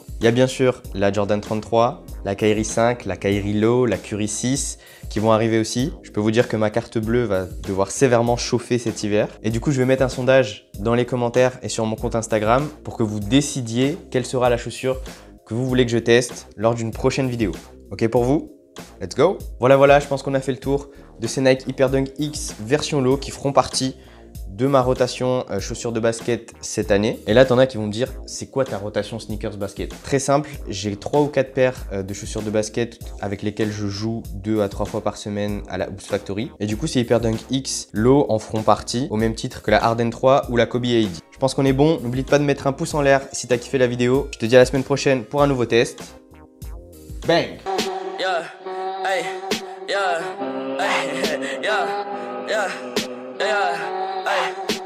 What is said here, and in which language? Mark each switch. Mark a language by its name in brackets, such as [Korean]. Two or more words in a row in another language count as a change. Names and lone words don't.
[French] Il y a bien sûr la Jordan 33, la Kyrie 5, la Kyrie Low, la Curry 6 qui vont arriver aussi. Je peux vous dire que ma carte bleue va devoir sévèrement chauffer cet hiver. Et du coup, je vais mettre un sondage dans les commentaires et sur mon compte Instagram pour que vous décidiez quelle sera la chaussure que vous voulez que je teste lors d'une prochaine vidéo. Ok pour vous? [English] Let's go! [French] Voilà, je pense qu'on a fait le tour de ces Nike Hyperdunk X version low qui feront partie de ma rotation chaussures de basket cette année. Et là, t'en as qui vont me dire, c'est quoi ta rotation sneakers basket? Très simple, j'ai 3 ou 4 paires de chaussures de basket avec lesquelles je joue 2 à 3 fois par semaine à la Hoops Factory. Et du coup, ces Hyperdunk X Low en feront partie, au même titre que la Harden 3 ou la Kobe AD. Je pense qu'on est bon. N'oublie pas de mettre un pouce en l'air si t'as kiffé la vidéo. Je te dis à la semaine prochaine pour un nouveau test. Bang! Yeah, hey, yeah, hey, yeah, yeah, yeah, hey.